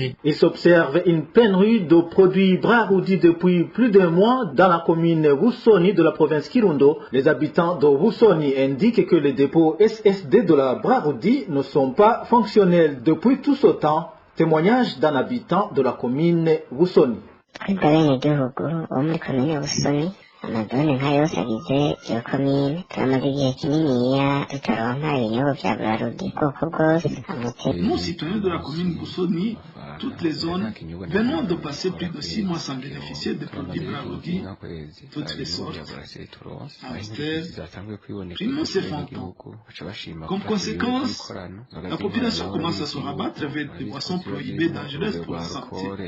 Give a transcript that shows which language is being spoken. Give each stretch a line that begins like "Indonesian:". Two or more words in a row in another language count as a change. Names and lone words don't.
French: Il s'observe une pénurie de produits Braroudi depuis plus d'un mois dans la commune Wusoni de la province Kirundo. Les habitants de Wusoni indiquent que les dépôts SSD de la Braroudi ne sont pas fonctionnels depuis tout ce temps. Témoignage d'un habitant de la commune Wusoni.
Rundi: Amazone nka yose agize iyo komine turamaze igihe kininiya tutaronka ibinyobwa vya Braludi bwoko bwose.
French: Nous, citoyens de la commune Boussoni, toutes les zones, venons de passer plus de 6 mois sans bénéficier des produits Braludi, toutes les sortes, Amstel, Primo Cefanto. Comme conséquence, la population commence à se rabattre avec des boissons prohibées dangereuses pour la santé.